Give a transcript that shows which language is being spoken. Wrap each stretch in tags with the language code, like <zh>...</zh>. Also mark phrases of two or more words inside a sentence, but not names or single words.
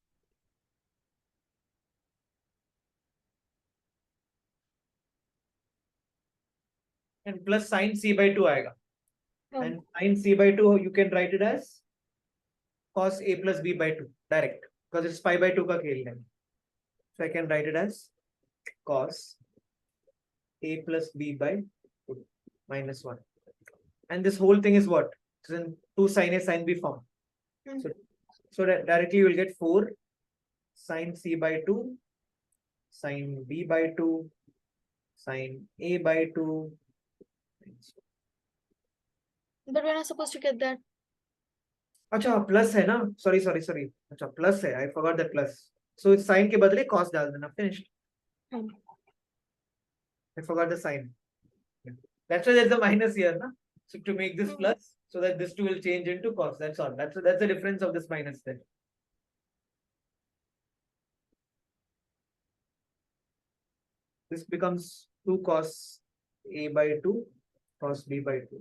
<en>And plus sine c by 2 aega. Yeah. And sine c by 2 you can write it as cos a plus b by 2 direct, because it's pi by 2</en> <hi>का खेल है.</hi> <en>So I can write it as cos a plus b by 2 minus 1. And this whole thing is what? It's in 2 sine a sine b form. So that directly you will get 4 sine c by 2 sine b by 2 sine a by 2. But we're not supposed to get that.</en> <hi>अच्छा प्लस है ना, सॉरी अच्छा प्लस है,</hi> <en>I forgot that plus.</en> <hi>सो साइन के बदले कॉस डाल देना.</hi> <en>फिनिश्ड. I forgot the sign. That's why there's a minus here, na? So to make this plus, so that this two will change into cos. That's all. That's the difference of this minus then. This becomes 2 cos a by 2 cos b by 2.</en>